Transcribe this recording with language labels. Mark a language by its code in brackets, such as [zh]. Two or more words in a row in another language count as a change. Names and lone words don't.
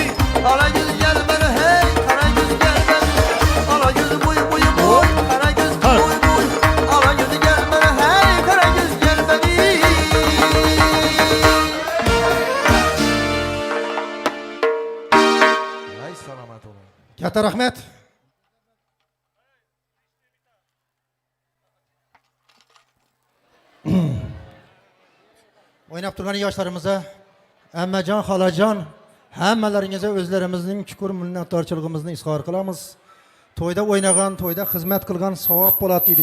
[tr] Ala göz gel beni, hey kara göz gel beni. Ala göz boy boy boy, kara göz boy boy. Ala göz gel beni, hey kara göz gel beni. Ay selamet olun. [uz] Katta rahmet. Oynab turgan yoshlarimize, Emmecan, Xalacan, hammalaringizga o'zlarimizning chuqur minnatdorchiligimizni izhor qilamiz. To'yda o'ynagan, to'yda xizmat qilgan savob bo'ladi deydi.